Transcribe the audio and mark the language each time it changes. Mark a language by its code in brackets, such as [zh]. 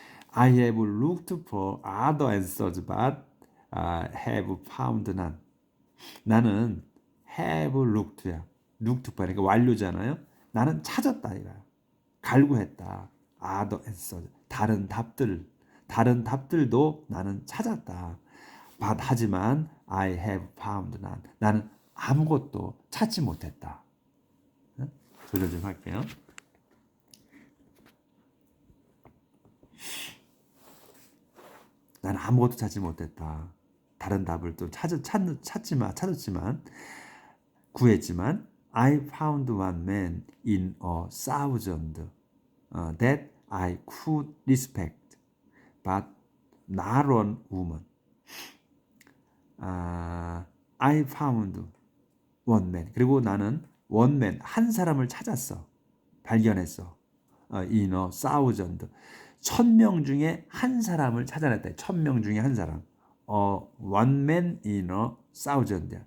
[en] I have looked for other answers, but have found none. [ko] 나는 [en] have looked [ko] 야. [en] looked for [ko] 그러니까 완료잖아요. 나는 찾았다 이거야. 갈구했다. [en] other answers. [ko] 다른 답들도 나는 찾았다. [en] but [ko] 하지만 [en] I have found none. [ko] 나는 아무것도 찾지 못했다. 조절 좀 할게요. 나는 아무것도 찾지 못했다. 다른 답을 또 찾았지만 구했지만 [en] I found one man in a thousand that I could respect, but not one woman. I found one man. [ko] 그리고 나는 [en] one man, [ko] 한 사람을 찾았어. 발견했어. [en] in a thousand. [ko] 1000명 중에 한 사람을 찾아냈다. 1000명 중에 한 사람. [en] one man in a thousand.